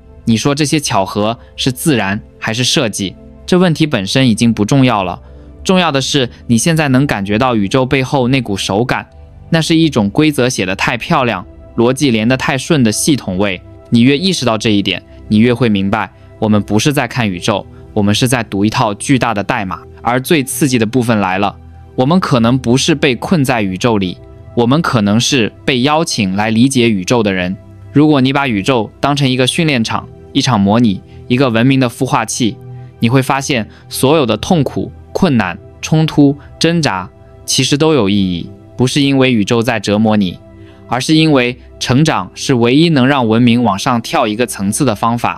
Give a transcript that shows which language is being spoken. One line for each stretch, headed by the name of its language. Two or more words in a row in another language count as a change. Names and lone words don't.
Chinese: 你說這些巧合是自然還是設計？這問題本身已經不重要了，重要的是你現在能感覺到宇宙背後那股手感，那是一種規則寫得太漂亮，邏輯連得太順的系統味。你越意識到這一點，你越會明白，我們不是在看宇宙，我們是在讀一套巨大的代碼。而最刺激的部分来了，我們可能不是被困在宇宙裡，我們可能是被邀請來理解宇宙的人。如果你把宇宙當成一個訓練場，一場模擬，一個文明的孵化器，你會發現所有的痛苦、困難、衝突、掙扎其實都有意義，不是因為宇宙在折磨你，而是因為成長是唯一能讓文明往上跳一個層次的方法。